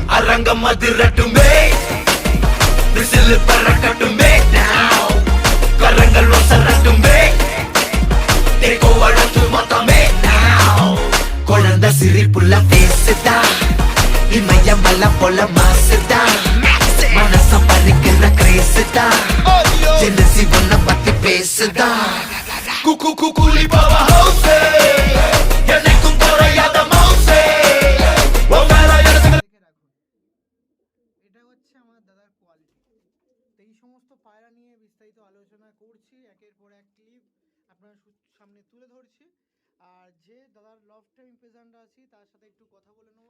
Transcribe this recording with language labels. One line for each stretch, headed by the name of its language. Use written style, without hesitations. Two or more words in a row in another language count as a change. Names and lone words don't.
Tamil: அரங்கம் அதிரட்டுமே விசில் பறக்கட்டுமே now கரங்கள் ஒசரட்டுமே தேக்கோ வழக்கு மொத்தமே now குழந்தை சிரிப்புள்ள பேசுதா இமயம் மலை போல மாசுதா மனச பறிக்கிற கிரேசுதா ஜெனசி ஒன்ன பத்தி பேசுதா குக்கு குக்குலி பாவா ஹவுஸே என்னைக்கும் குறையாத மவுஸே
Bangla: এটা হচ্ছে আমার দাদার কোয়ালিটি। তো এই সমস্ত পায়রা নিয়ে বিস্তারিত আলোচনা করছি, একের পর এক ক্লিপ আপনার সামনে তুলে ধরছি। আর যে দাদার
English: love time present
Bangla: আছি তার সাথে একটু কথা বলে নেবো।